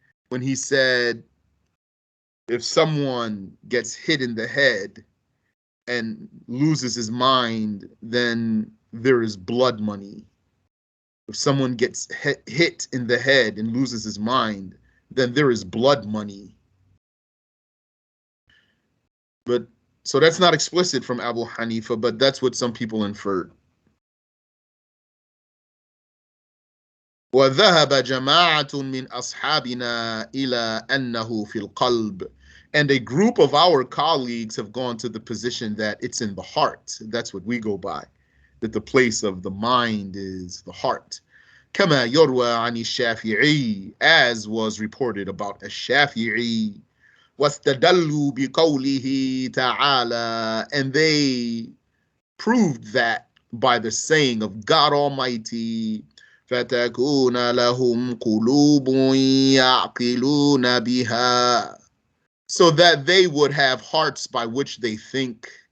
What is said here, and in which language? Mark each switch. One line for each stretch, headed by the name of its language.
English: When he said, if someone gets hit in the head and loses his mind, then there is blood money. If someone gets hit in the head and loses his mind, then there is blood money. But so that's not explicit from Abu Hanifa, but that's what some people inferred.
Arabic: وذهب جماعة من أصحابنا إلى أنه في القلب.
English: And a group of our colleagues have gone to the position that it's in the heart. That's what we go by, that the place of the mind is the heart.
Arabic: كما يروى عن
English: الشافعي, as was reported about الشافعي.
Arabic: واستدلوا بقوله تعالى,
English: and they proved that by the saying of God Almighty,
Arabic: فتكون لهم قلوب يعقلون بها,
English: so that they would have hearts by which they think.